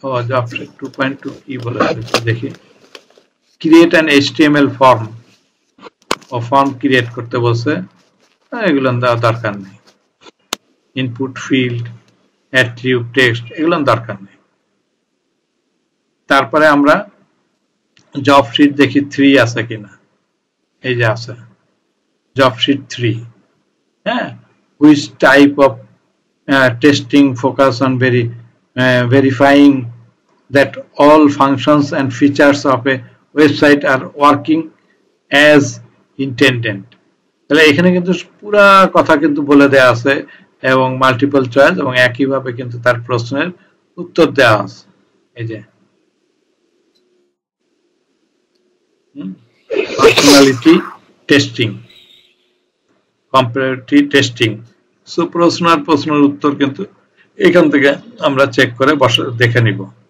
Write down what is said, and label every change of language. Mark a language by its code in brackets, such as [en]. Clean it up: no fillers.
[bn] জবসেট 2.2 কি বলেছে দেখি, [en] create an HTML form, [bn] O form create করতে বলছে, এগুলো দেওয়া দরকার নেই। ইনপুট ফিল্ড, অ্যাট্রিবিউট, টেক্সট, এগুলো দরকার নেই। তারপরে আমরা জব শিট দেখি 3 আছে কিনা, এই যে আছে জব শিট 3। [en] হ্যাঁ, which type of testing focus on verifying that all functions and features of a website are working as intended। [bn] তাহলে এখানে কিন্তু পুরা কথা কিন্তু বলে দেয়া আছে এবং মাল্টিপল চয়েস এবং একইভাবে কিন্তু তার প্রশ্নের উত্তর দেওয়া আছে। এই যে functionality testing, comparative testing, so প্রশ্ন আর প্রশ্নের উত্তর কিন্তু এখান থেকে আমরা চেক করে দেখে নিব।